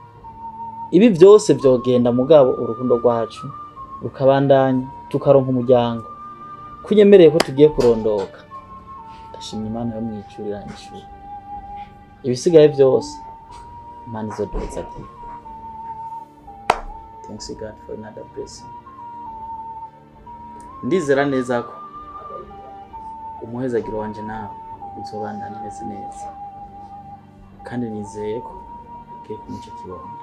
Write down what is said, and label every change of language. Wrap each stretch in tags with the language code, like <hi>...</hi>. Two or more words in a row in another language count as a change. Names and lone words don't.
<rn>Ibi byose byogenda mugabo urukundo rwacu rukabandanya tukaronka umuryango. Kunyemereye ko tugiye kurondoka, ndashimye Imana yo mwicurira ishuri. Ibisigaye byose Imana izoduza ati.</rn> <en>Thanks God for another blessing.</en> <rn>Ndizera neza ko umuhezagiro wanje nawe uzobandana neza neza, kandi nizeye ko ugiye kumuca kibondo.</rn>